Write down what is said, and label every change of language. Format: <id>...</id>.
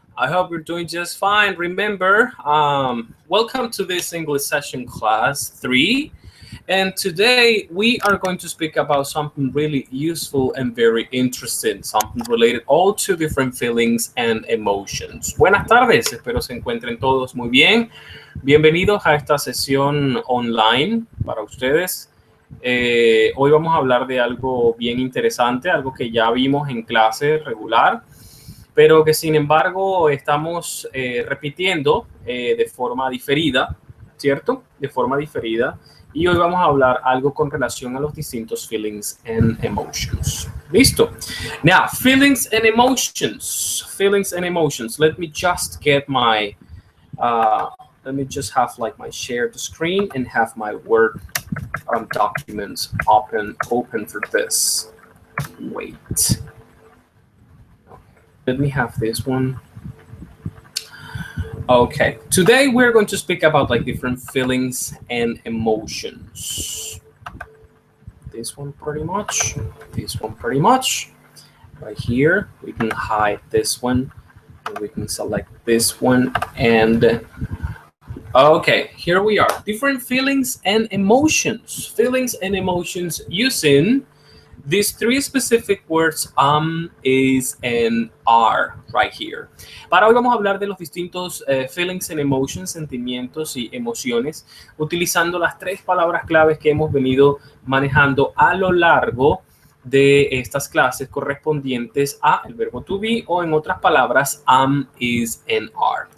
<en>I hope you're doing just fine. Remember, welcome to this English session class 3. And today we are going to speak about something really useful and very interesting, something related all to different feelings and emotions.</en> <es>Buenas tardes, espero se encuentren todos muy bien. Bienvenidos a esta sesión online para ustedes. Hoy vamos a hablar de algo bien interesante, algo que ya vimos en clase regular, pero que sin embargo estamos repitiendo de forma diferida, ¿cierto? De forma diferida. Y hoy vamos a hablar algo con relación a los distintos</es> <en>feelings and emotions.</en> <es>¿Listo?</es> <en>Now, feelings and emotions. Feelings and emotions. Let me just get my, let me just have like my shared screen and have my Word documents open for this. Wait. Let me have this one. Okay, today we're going to speak about like different feelings and emotions. This one pretty much, this one pretty much. Right here, we can hide this one, and we can select this one, and okay, here we are. Different feelings and emotions. Feelings and emotions using these three specific words, is, and are, right here.</en> <es>Para hoy vamos a hablar de los distintos</es> <en>feelings and emotions,</en> <es>sentimientos y emociones, utilizando las tres palabras claves que hemos venido manejando a lo largo de estas clases correspondientes a el verbo to be, o en otras palabras, is, and are.</es>